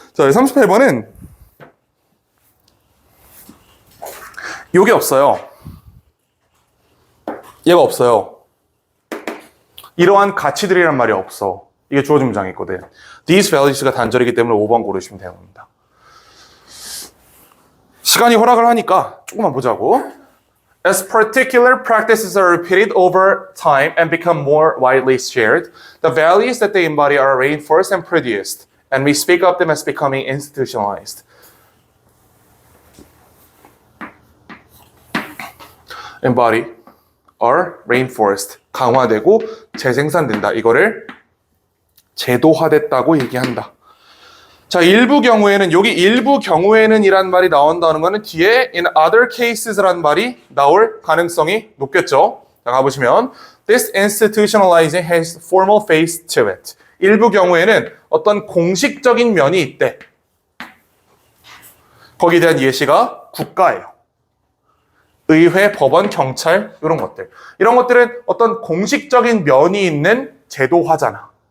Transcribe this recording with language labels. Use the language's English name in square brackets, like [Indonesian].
[Korean] 자, 38번은, 요게 없어요. 얘가 없어요. 이러한 가치들이란 말이 없어. 이게 주어진 문장이 있거든. [English] These values [Korean] 가 단절이기 때문에 5번 고르시면 되는 겁니다. 시간이 허락을 하니까 조금만 보자고. [English] As particular practices are repeated over time and become more widely shared, the values that they embody are reinforced and produced, and we speak of them as becoming institutionalized. Embody are reinforced, [Korean] 강화되고 재생산된다. 이거를 제도화됐다고 얘기한다. 자, 일부 경우에는 여기 일부 경우에는 이란 말이 나온다는 거는 뒤에 [English] in other cases [Korean] 라는 말이 나올 가능성이 높겠죠. 자, 가보시면 [English] this institutionalizing has formal face to it. [Korean] 일부 경우에는 어떤 공식적인 면이 있대. 거기에 대한 예시가 국가예요. 의회, 법원, 경찰 이런 것들. 이런 것들은 어떤 공식적인 면이 있는 제도화잖아.